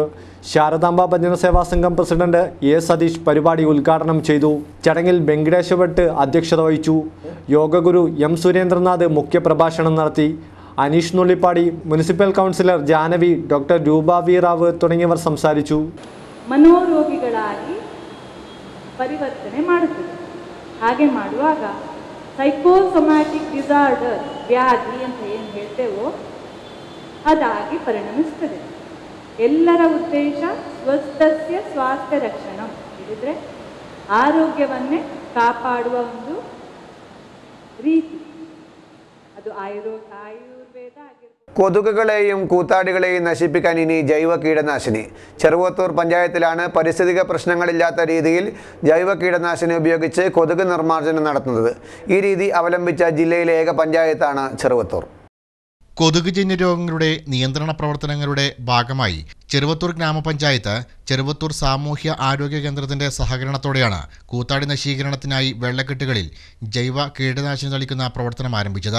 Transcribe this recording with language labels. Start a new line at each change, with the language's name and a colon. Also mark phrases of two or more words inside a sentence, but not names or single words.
Malayalam: ശാരദാംബ ഭജന സേവാ സംഘം പ്രസിഡന്റ് A. സതീഷ് പരിപാടി ഉദ്ഘാടനം ചെയ്തു. ചടങ്ങിൽ വെങ്കടേശ ഭട്ട് അധ്യക്ഷത വഹിച്ചു. യോഗഗുരു M. സുരേന്ദ്രനാഥ് മുഖ്യപ്രഭാഷണം നടത്തി. അനീഷ് നുള്ളിപ്പാടി, മുനിസിപ്പൽ കൗൺസിലർ ജാനവി, ഡോക്ടർ രൂപ വി റാവ് തുടങ്ങിയവർ സംസാരിച്ചു.
Kannada: മനോരോഗികളാಗಿ ಪರಿವರ್ತನೆ ಮಾಡುತ್ತದೆ. ಹಾಗೆ ಮಾಡುವಾಗ
English: psychosomatic disorder
Kannada: ವ್ಯಾಧಿ ಅಂತ ಏನು ಹೇಳ್ತೇವೋ ಅದಾಗಿ ಪರಿಣಮಿಸ್ತದೆ. ಎಲ್ಲರ ಉದ್ದೇಶ
Sanskrit: ಸ್ವಸ್ಥಸ್ಯ ಸ್ವಾಸ್ಥ್ಯ ರಕ್ಷಣ
Kannada: ಹೇಳಿದರೆ ಆರೋಗ್ಯವನ್ನೇ ಕಾಪಾಡುವ ಒಂದು ರೀತಿ. ಅದು ಆಯುರ್ವೇದ ಆಗಿರ್ಬೋದು.
Malayalam: കൊതുകുകളെയും കൂത്താടികളെയും നശിപ്പിക്കാൻ ഇനി ജൈവ കീടനാശിനി. ചെറുവത്തൂർ പഞ്ചായത്തിലാണ് പരിസ്ഥിതിക പ്രശ്നങ്ങളില്ലാത്ത രീതിയിൽ ജൈവ കീടനാശിനി ഉപയോഗിച്ച് കൊതുക് നിർമ്മാർജ്ജനം നടത്തുന്നത്. ഈ രീതി അവലംബിച്ച ജില്ലയിലെ ഏക പഞ്ചായത്താണ് ചെറുവത്തൂർ. കൊതുകുജന്യ രോഗങ്ങളുടെ നിയന്ത്രണ പ്രവർത്തനങ്ങളുടെ ഭാഗമായി ചെറുവത്തൂർ ഗ്രാമപഞ്ചായത്ത് ചെറുവത്തൂർ സാമൂഹ്യ ആരോഗ്യ കേന്ദ്രത്തിന്റെ സഹകരണത്തോടെയാണ് കൂത്താടി നശീകരണത്തിനായി വെള്ളക്കെട്ടുകളിൽ ജൈവ കീടനാശിനി തളിക്കുന്ന പ്രവർത്തനം ആരംഭിച്ചത്.